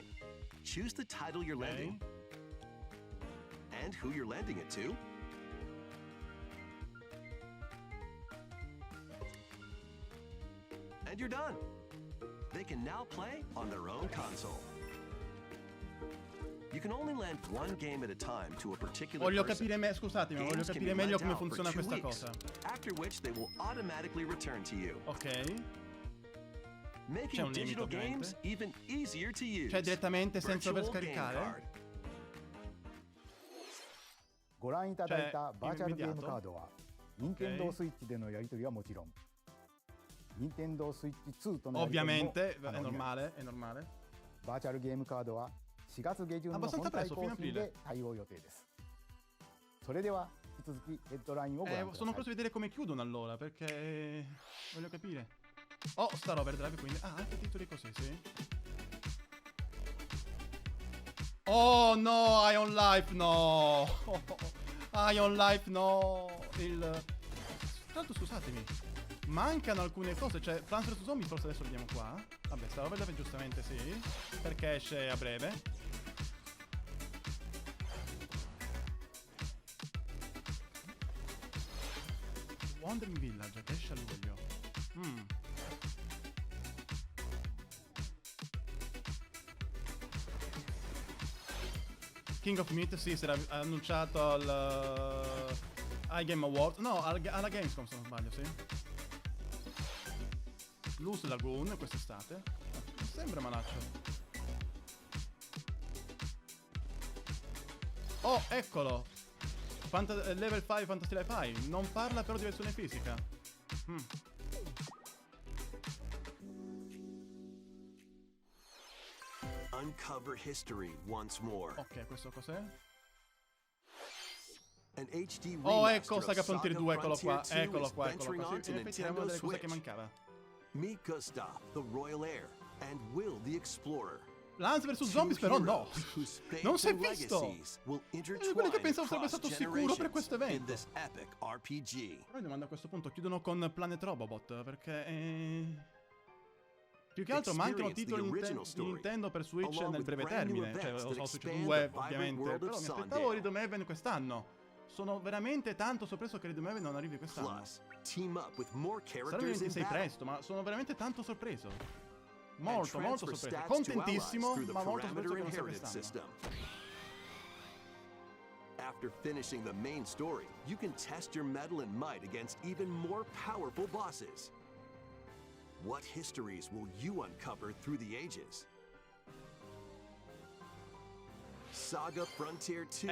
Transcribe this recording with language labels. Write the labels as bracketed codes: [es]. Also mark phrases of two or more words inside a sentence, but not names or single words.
[en] Choose the title you're lending and who you're lending it to. And you're done. They can now play on their own console. You can only lend one game at a time to a particular [it] Voglio [en] person. [it] capire scusatemi, ma voglio [en] Games can [it] capire [en] be [it] meglio [en] lent [it] come [en] out for [it] funziona 2 questa [en] weeks, [it] cosa. [en] after which they will automatically return to you, [it] Ok. [en] making [it] un limite, [en] digital [it] ovviamente. [en] games even easier to use. [it] Cioè direttamente senza dover [en] Virtual Game [it] scaricare. [en] Card. [ja] ご覧いただいたバーチャルゲーム [it] immediato? [ja] カードは、任天堂スイッチでのやり取りはもちろん、任天堂スイッチ2とのやり取りも [it] Ovviamente, [ja] 可 [it] è [ja] 能になります [it] normale, è normale. [ja] バーチャルゲームカードは4月下旬の本 [it] Abbastanza [ja] 体 [it] presto, [ja] 更 [it] fino a [ja] 新 [it] aprile. [ja] で対応予定です。それでは引き続きヘッドラインをご覧ください。 [it] sono curioso di vedere come chiudono allora, perché voglio capire. Oh, Star Overdrive, quindi... Ah, anche titoli così, sì. Oh no, Ion Life no. Ion Life no. Tra l'altro scusatemi, mancano alcune cose, cioè Plants vs Zombie forse adesso vediamo qua. Vabbè, Star Overdrive giustamente sì, perché esce a breve. Wandering Village che esce a luglio. King of Meat, sì, si era annunciato al iGame Awards. No, alla Gamescom se non sbaglio, sì. Loose Lagoon quest'estate. Non sembra malaccio. Oh, eccolo! Level 5 Fantasy Life High. Non parla però di versione fisica. [en] Uncover history once more. [it] Ok, questo cos'è? [en] An HD [it] Oh, [en] remaster [it] ecco [en] of [it] Saga Frontier 2, eccolo qua. Frontier 2 Eccolo [en] is [it] qua, [en] venturing [it] eccolo qua. Sì, [en] onto [it] in effetti era una Nintendo delle cose che Switch. mancava. [en] Meet Gustav, the Royal Heir, and Will the Explorer. [it] Plants vs Zombies però no. Non si è visto. È quello che pensavo sarebbe stato sicuro per questo evento. Poi domanda a questo punto, chiudono con Planet Robobot, perché più che altro mancano titoli di Nintendo per Switch nel breve termine. Cioè, lo so, Switch 2 ovviamente, però mi aspettavo Rhythm Heaven quest'anno. Sono veramente tanto sorpreso che Rhythm Heaven non arrivi quest'anno. Sarà il 26 presto, ma sono veramente tanto sorpreso. Molto sorpreso. Contentissimo, ma molto sorpreso che non sia quest'anno. [en] After finishing the main story, you can test your mettle and might against even more powerful bosses. What histories will you uncover through the ages? Saga Frontier 2